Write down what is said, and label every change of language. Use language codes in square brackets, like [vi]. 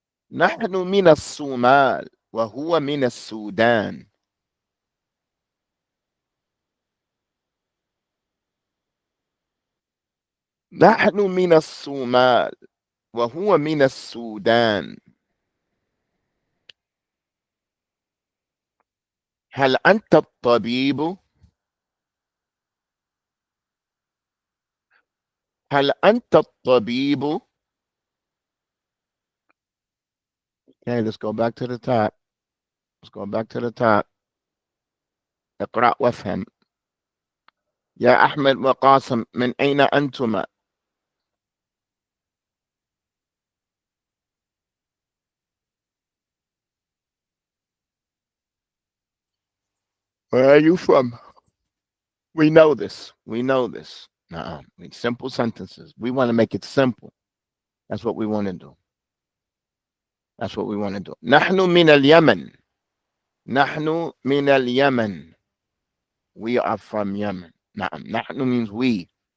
[ar] نحن من الصومال وهو من السودان. نحن من الصومال وهو من السودان. هل أنت الطبيب؟ هل أنت الطبيب؟ Okay, let's go back to the top. [en] Let's go back to the top. اقرأ وافهم. [ar] يا أحمد وقاسم، من أين أنتما؟ Where are you from? [en] We know this. We know this. Simple sentences. We want to make it simple. That's what we want to do. That's what we want to do. [ar] نحن من اليمن. نحن من اليمن. [en] We are from Yemen. نعم. نحن means we.